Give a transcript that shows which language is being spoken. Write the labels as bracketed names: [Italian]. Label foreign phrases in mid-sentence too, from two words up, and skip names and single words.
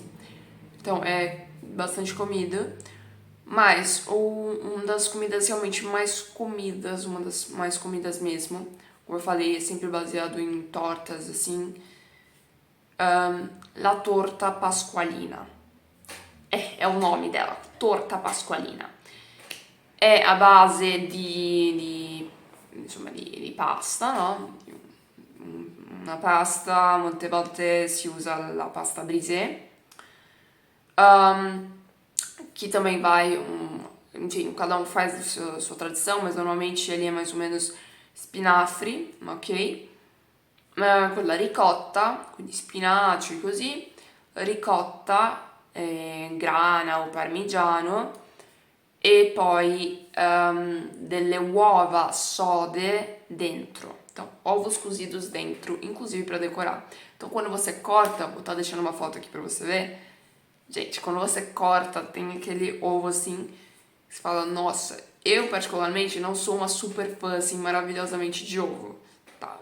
[Portuguese] Então é bastante comida. Mas uma das comidas realmente mais comidas, uma das mais comidas mesmo, como eu falei, é sempre baseado em tortas, assim, [Italian] la torta pasqualina. [Portuguese] É o nome dela, torta pasqualina. [Italian] È a base di pasta, no? Una pasta, molte volte si usa la pasta brisée, [Portuguese] que também vai, enfim, cada um faz a sua tradição, mas normalmente ele é mais ou menos spinafre, ok? [Italian] Con la ricotta, quindi spinaci così, ricotta, grana o parmigiano, e poi delle uova sode dentro. [Portuguese] Então, ovos cozidos dentro, inclusive para decorar. Então, quando você corta, vou estar deixando uma foto aqui para você ver. Gente, quando você corta, tem aquele ovo assim, que você fala, nossa, eu particularmente não sou uma super fã assim, maravilhosamente de ovo, tá?